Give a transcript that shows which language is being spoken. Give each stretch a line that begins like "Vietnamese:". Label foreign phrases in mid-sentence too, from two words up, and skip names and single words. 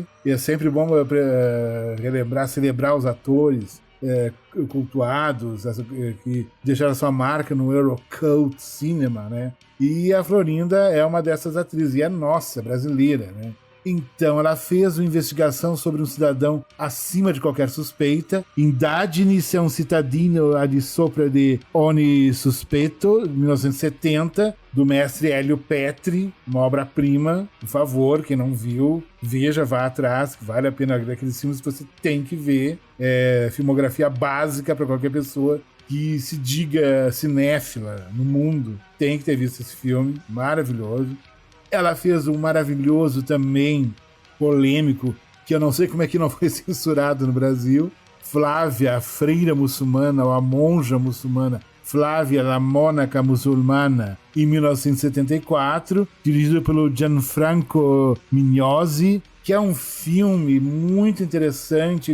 Portuguese: E é sempre bom celebrar os atores cultuados, que deixaram sua marca no Eurocult Cinema, né? E a Florinda é uma dessas atrizes, e é nossa, brasileira, né? Então, ela fez uma investigação sobre um cidadão acima de qualquer suspeita,
Italian: Indagine se un cittadino al di sopra di ogni sospetto, 1970,
Portuguese: do mestre Hélio Petri, uma obra-prima. Por favor, quem não viu, veja, vá atrás, vale a pena ver aqueles filmes que você tem que ver. É filmografia básica para qualquer pessoa que se diga cinéfila no mundo. Tem que ter visto esse filme, maravilhoso. Ela fez um maravilhoso também, polêmico, que eu não sei como é que não foi censurado no Brasil, Flávia, a freira muçulmana, ou a monja muçulmana, Flávia,
Italian: la Monaca Musulmana,
Portuguese: em 1974, dirigido pelo Gianfranco Mignosi, que é um filme muito interessante.